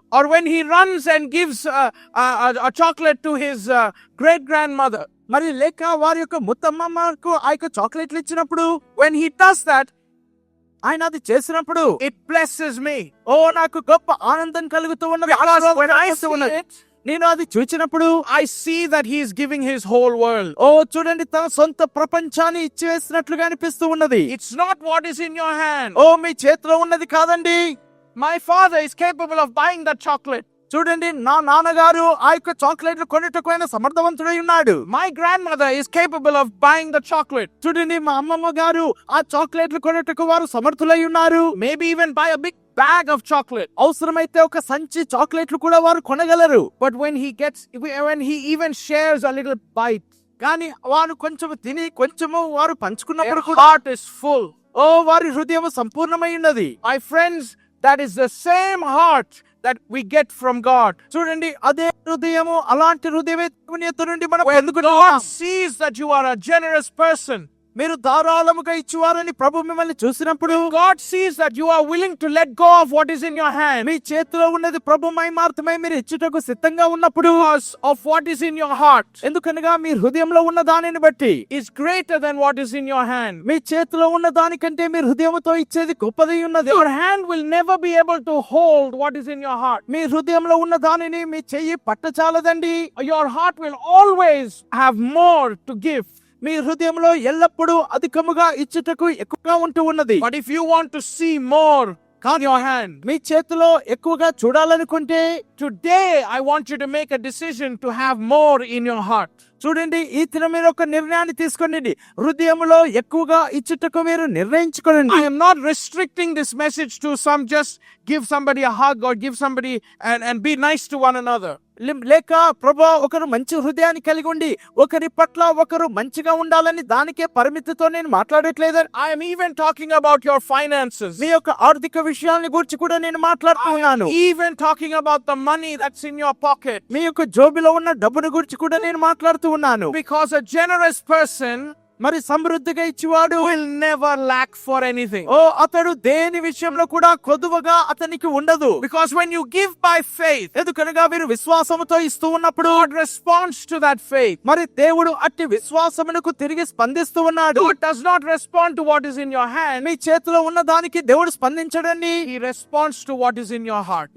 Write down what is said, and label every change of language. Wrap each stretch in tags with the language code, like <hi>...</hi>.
<en>or when he runs and gives a chocolate to his great grandmother,</en> <te>మరి లేక వారి యొక్క ముత్తమ్మకు ఆ యొక్క చాక్లెట్లు ఇచ్చినప్పుడు,</te> <en>when he does that,</en> <te>ఆయన అది చేసినప్పుడు</te> <en>it blesses me.</en> <te>ఓ నాకు గొప్ప ఆనందం కలుగుతూ ఉన్నది.</te> <en>Because when I see</en> <te>ఉన్నది.</te> <en>it,</en> <te>నేను అది చూచినప్పుడు</te> <en>I see that he is giving his whole world.</en> <te>ఓ చూడండి, తన సొంత ప్రపంచాన్ని ఇచ్చివేసినట్లుగా అనిపిస్తూ ఉన్నది.</te> <en>It's not what is in your hand.</en> <te>ఓ మీ చేతిలో ఉన్నది కాదండి.</te> <en>My father is capable of buying that chocolate.</en> <te>చూడండి, నా నాన్నగారు ఆ యొక్క చాక్లెట్లు కొనుటకు ఆయన సమర్థవంతుడై ఉన్నాడు.</te> <en>My grandmother is capable of buying the chocolate.</en> <te>చూడండి, మా అమ్మమ్మ గారు ఆ చాక్లెట్లు కొనుటకు వారు సమర్థులై ఉన్నారు.</te> <en>Maybe even buy a big bag of chocolate.</en> <te>అవసరమైతే ఒక సంచి చాక్లెట్లు కూడా వారు కొనగలరు.</te> <en>But when he even shares a little bite,</en> <te>కానీ వారు కొంచెం తిని కొంచెము వారు పంచుకున్నప్పుడు</te> <en>their</en> <te>కూడా</te> <en>heart is full.</en> <te>ఓ వారి హృదయం సంపూర్ణమై ఉన్నది.</te> <en>My friends, that is the same heart that we get from God.</en> <te>చూడండి, అదే హృదయము, అలాంటి హృదయమే దేవుని యొద్ద నుండి మనం</te> <en>When</en> <te>పొందుకుంటున్నాం.</te> <en>God sees that you are a generous person,</en> <te>మీరు ధారాళముగా ఇచ్చువారని ప్రభు మిమ్మల్ని చూసినప్పుడు,</te> <en>God sees that you are willing to let go of what is in your hand</en> <te>మీ చేతిలో ఉన్నది ప్రభు మహిమార్థమై మీరు ఇచ్చుటకు సిద్ధంగా ఉన్నప్పుడు,</te> <en>because of what is in your heart</en> <te>ఎందుకనగా మీ హృదయంలో ఉన్న దానిని బట్టి</te> <en>is greater than what is in your hand.</en> <te>మీ చేతిలో ఉన్న దానికంటే మీ హృదయంతో ఇచ్చేది గొప్పదై ఉన్నది.</te> <en>Your hand will never be able to hold what is in your heart.</en> <te>మీ హృదయంలో ఉన్న దానిని మీ చెయ్యి పట్టచాలదండి.</te> <en>Your heart will always have more to give.</en> <te>మీ హృదయంలో ఎల్లప్పుడూ అధికముగా ఇచ్చుటకు ఎక్కువగా ఉంటూ ఉన్నది.</te> <en>But if you want to see more in your hand,</en> <te>మీ చేతిలో ఎక్కువగా చూడాలనుకుంటే,</te> <en>today I want you to make a decision to have more in your heart.</en> <te>చూడండి, ఈ దినం మీరు ఒక నిర్ణయాన్ని తీసుకోండి. హృదయంలో ఎక్కువగా ఇచ్చుటకు మీరు నిర్ణయించుకోండి.</te> <en>I am not restricting this message to just give somebody a hug or give somebody and be nice to one another.</en> <te>లేక ప్రభా ఒకరు మంచి హృదయాన్ని కలిగి ఉండి ఒకరి పట్ల ఒకరు మంచిగా ఉండాలని దానికే పరిమితితో నేను మాట్లాడట్లేదు.</te> <en>I am even talking about your finances.</en> <te>మీ యొక్క ఆర్థిక విషయాన్ని గురించి కూడా నేను మాట్లాడుతున్నాను.</te> <en>Even talking about the money that's in your pocket.</en> <te>మీ యొక్క జోబిలో ఉన్న డబ్బును గురించి కూడా నేను మాట్లాడుతూ ఉన్నాను.</te> <en>Because a generous person</en> <te>మరి సమృద్ధిగా ఇచ్చేవాడు</te> <en>will never lack for anything.</en> <te>ఓ అతడు దేని విషయంలో కూడా కొదువగా అతనికి ఉండదు.</te> <en>Because when you give by faith,</en> <te>ఎందుకనగా మీరు విశ్వాసముతో ఇస్తూ ఉన్నప్పుడు</te> <en>God responds to that faith.</en> <te>మరి దేవుడు అట్టి విశ్వాసమునకు తిరిగి స్పందిస్తూ ఉన్నాడు.</te> <en>God does not respond to what is in your hand.</en> <te>మీ చేతిలో ఉన్న దానికి దేవుడు స్పందించడండి.</te> <en>He responds to what is in your heart.</en>